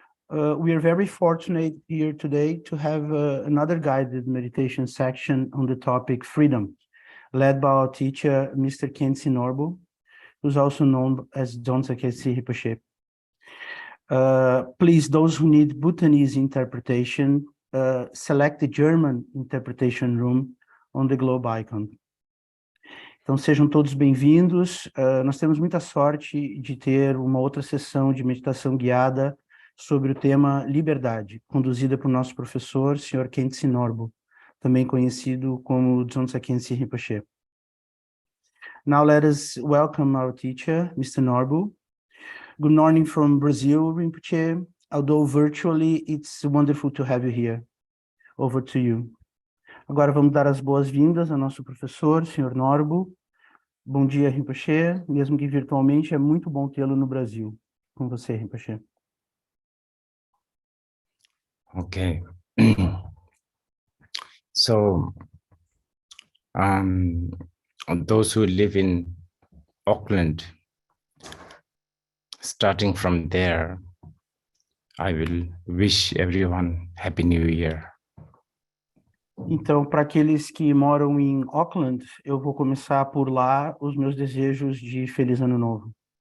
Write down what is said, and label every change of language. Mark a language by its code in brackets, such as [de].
[en] We are very fortunate here today to have another guided meditation section on the topic freedom, led by our teacher, Mr. Khyentse Norbu, who's also known as Khyentse Rinpoche. Please, those who need Bhutanese interpretation, select the German interpretation room on the globe icon. [pt] Então, sejam todos bem-vindos. Nós temos muita sorte de ter uma outra sessão de meditação guiada sobre o tema liberdade, conduzida por nosso professor, Sr. Khyentse Norbu, também conhecido como Khyentse Rinpoche. [en] Now let us welcome our teacher, Mr. Norbu. Good morning from Brazil, Rinpoche. Although virtually, it's wonderful to have you here. Over to you. [pt] Agora vamos dar as boas-vindas ao nosso professor, Sr. Norbu. Bom dia, Rinpoche. Mesmo que virtualmente, é muito bom tê-lo no Brasil. Com você, Rinpoche. [en] Okay. So, those who live in Auckland, starting from there, I will wish everyone Happy New Year. [pt] Então, para aqueles que moram em Auckland, eu vou começar por lá os meus desejos de Feliz Ano Novo.